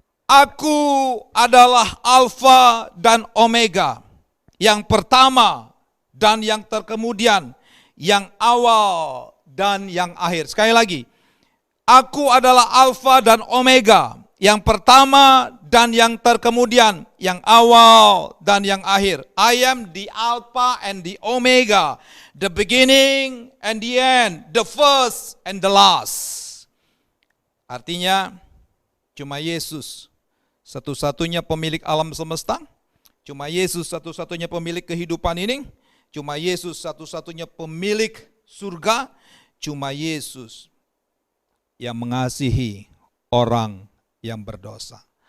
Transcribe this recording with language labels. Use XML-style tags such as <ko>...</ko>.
<id>Aku adalah Alfa dan Omega, yang pertama dan yang terkemudian, yang awal dan yang akhir. Sekali lagi, aku adalah Alfa dan Omega, yang pertama dan yang terkemudian, yang awal dan yang akhir.</id> <en>I am the Alpha and the Omega, the beginning and the end, the first and the last.</en> <id>Artinya, cuma Yesus satu-satunya pemilik alam semesta, cuma Yesus satu-satunya pemilik kehidupan ini, cuma Yesus satu-satunya pemilik surga, cuma Yesus yang mengasihi orang yang berdosa.</id>